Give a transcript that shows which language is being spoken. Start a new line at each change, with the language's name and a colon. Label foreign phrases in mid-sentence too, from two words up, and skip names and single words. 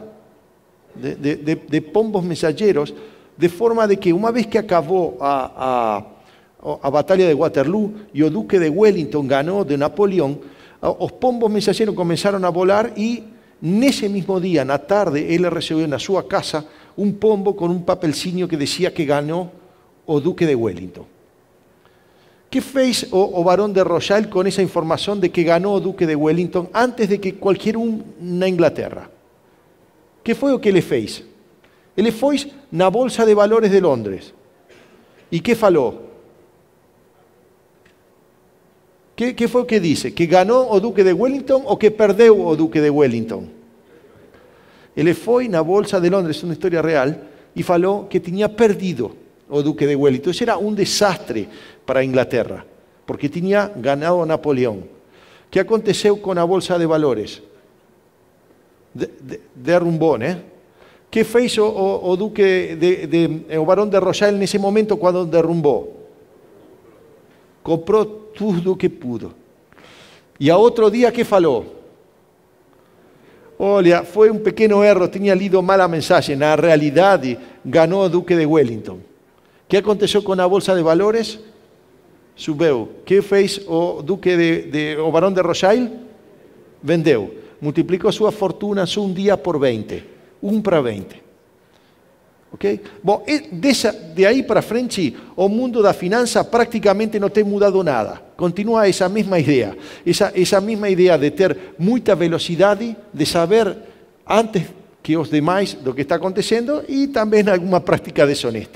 Spanish: De pombos mensajeros, de forma de que una vez que acabó a batalla de Waterloo y el duque de Wellington ganó de Napoleón, los pombos mensajeros comenzaron a volar y en ese mismo día, en la tarde, él recibió en su casa un pombo con un papelcinho que decía que ganó el duque de Wellington. ¿Qué
Portuguese: fez o
Spanish: Barón de Rothschild con esa información de que ganó el duque de Wellington antes de que cualquier na Inglaterra? ¿Qué fue lo que le
Portuguese: fez? Ele foi na Bolsa de Valores de Londres.
Spanish: ¿Y qué faló? ¿Qué fue lo que dice?
Portuguese: ¿Que ganó o duque de Wellington o que perdeu o duque de Wellington? Ele foi na Bolsa de Londres,
Spanish: es una historia real, y faló que tenía perdido
Portuguese: o duque
Spanish: de Wellington. Eso era un desastre para Inglaterra, porque tenía ganado a Napoleón. ¿Qué aconteceu con la Bolsa de Valores? Derrumbó, ¿Qué
Portuguese: fez o duque o
Spanish: Barón de Rothschild en ese momento cuando derrumbó? Compró todo lo que pudo. Y a otro día, ¿qué faló? Olha, fue un pequeño error, tenía leído mala mensaje. En la realidad, ganó el duque de Wellington. ¿Qué aconteció con la Bolsa de Valores? Subió. ¿Qué
Portuguese: fez o duque o
Spanish: Barón de Rothschild?
Portuguese: Vendeu.
Spanish: Multiplicó su fortuna un día por 20. 1 para 20. Okay? Bom, de ahí para frente, el mundo de la finanza prácticamente no te ha mudado nada. Continúa esa misma idea. Esa misma idea de tener mucha velocidad, de saber antes que los demás lo que está aconteciendo y también alguna práctica deshonesta.